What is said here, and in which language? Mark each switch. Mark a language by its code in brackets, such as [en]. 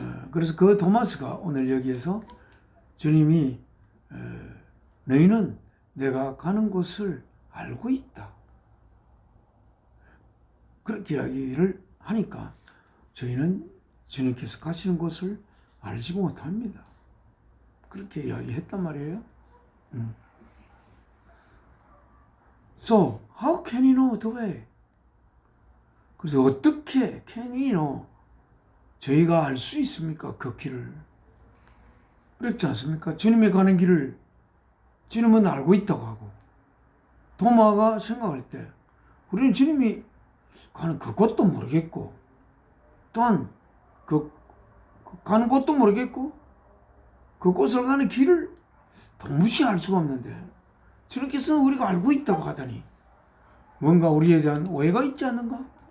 [ko] 그래서 그 토마스가 오늘 여기에서 주님이 너희는 내가 가는 곳을 알고 있다, 그렇게 이야기를 하니까 저희는 주님께서 가시는 곳을 알지 못합니다, 그렇게 이야기했단 말이에요. [en] So, how can you know the way? [ko] 그래서 어떻게 [en] can we know? [ko] 저희가 알 수 있습니까? 그 길을. 어렵지 않습니까? 주님이 가는 길을 주님은 알고 있다고 하고, 도마가 생각할 때 우리는 주님이 가는 그곳도 모르겠고, 또한 가는 곳도 모르겠고, 그곳을 가는 길을 도무지 알 수가 없는데 주님께서는 우리가 알고 있다고 하다니 뭔가 우리에 대한 오해가 있지 않는가?